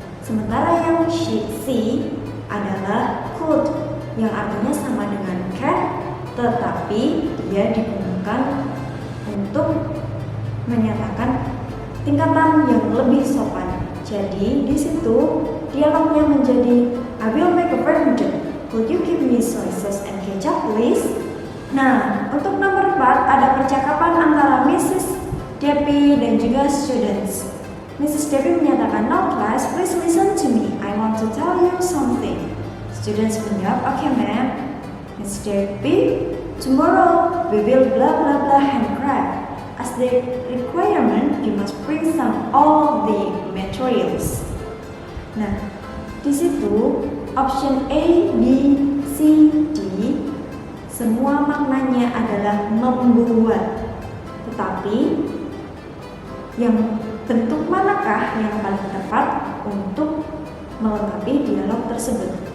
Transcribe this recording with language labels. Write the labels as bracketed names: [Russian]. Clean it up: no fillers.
[Indonesian] Sementara yang C adalah could yang artinya sama dengan can, tetapi dia digunakan untuk menyatakan tingkatan yang lebih sopan. Jadi di situ dialognya menjadi [English] I will make a fried noodle. Could you give me soy sauce and ketchup, please? [Indonesian] Nah, untuk nomor 4 ada percakapan antara Mrs. Debbie dan juga students. Mrs. [English] Debbie menyatakan, "Now class, please listen to me. I want to tell you something." Students menjawab, "Okay, ma'am." Mrs. Debbie, "Tomorrow we will blah blah blah handcraft. As the requirement, you must bring some all the materials." [Indonesian] Nah, di situ option A, B, C, D semua maknanya adalah membuat. Tetapi yang bentuk manakah yang paling tepat untuk melengkapi dialog tersebut?